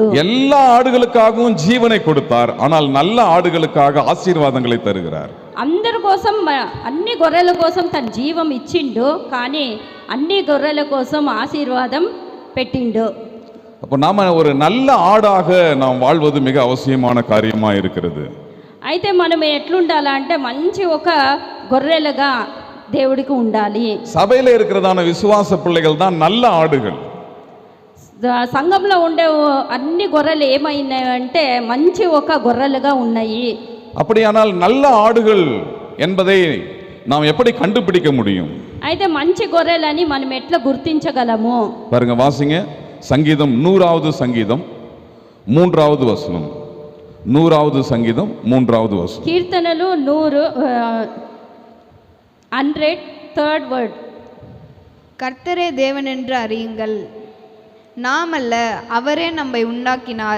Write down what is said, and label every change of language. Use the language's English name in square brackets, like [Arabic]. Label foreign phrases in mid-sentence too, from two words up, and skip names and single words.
[Tamil] எல்லா ஆடுகளுக்காகவும் ஜீவனை கொடுத்தார், ஆனால் நல்ல ஆடுகளுக்காக ஆசீர்வாதங்களை தருகிறார். [Telugu] అందరి కోసం అన్ని గొర్రెల కోసం తన జీవం ఇచ్చిండు, కానీ అన్ని గొర్రెల కోసం ఆశీర్వాదం పెట్టిండు. [Tamil] அப்போ நாம ஒரு நல்ல ஆடாக நாம் வாழ்வது மிக அவசியமான காரியமா இருக்கிறது. [Telugu] అయితే మనం ఎట్లుండాలంటే మంచి ఒక గొర్రెలుగా దేవుడికి ఉండాలి. [Tamil] சபையில இருக்கிறதான விசுவாச பிள்ளைகள் தான் நல்ல ஆடுகள். [Telugu] సంఘంలో ఉండే అన్ని గొర్రెలు ఏమైనాయంటే మంచి ఒక గొర్రెలుగా ఉన్నాయి. [Tamil] அப்படியானால் நல்ல ஆடுகள் என்பதை நாம் எப்படி கண்டுபிடிக்க முடியும்? [Telugu] అయితే మంచి గొర్రెలని మనం ఎట్లా గుర్తించగలము? [Tamil] பாருங்க, வாசிங்க சங்கீதம் 100வது சங்கீதம் 3வது வசனம். 100வது சங்கீதம் 3வது வசனம். [Telugu] కీర్తనలు 100 3rd word. [Tamil] கர்த்தரே தேவன் என்று அறியுங்கள், நாம் அல்ல அவரே நம்மை உண்டாக்கினார்.